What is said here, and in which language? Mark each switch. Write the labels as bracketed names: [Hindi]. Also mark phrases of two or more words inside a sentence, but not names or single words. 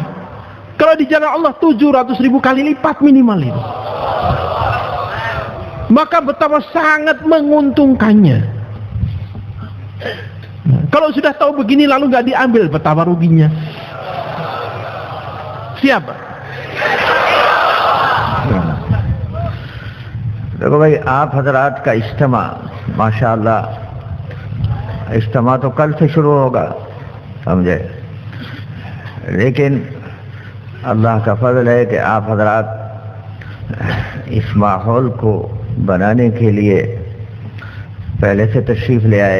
[Indonesian] Kalau di jalan Allah 700.000 kali lipat minimal itu. Maka betapa sangat menguntungkannya. Nah, kalau sudah tahu begini lalu nggak diambil, betapa ruginya. Siapa? [Hindi] देखो भाई, आप हजरात का इज्तिमा माशाअल्लाह, इज्तिमा तो कल से शुरू होगा, समझे, लेकिन अल्लाह का फजल है कि आप हजरात इस माहौल को बनाने के लिए पहले से तशरीफ ले आए।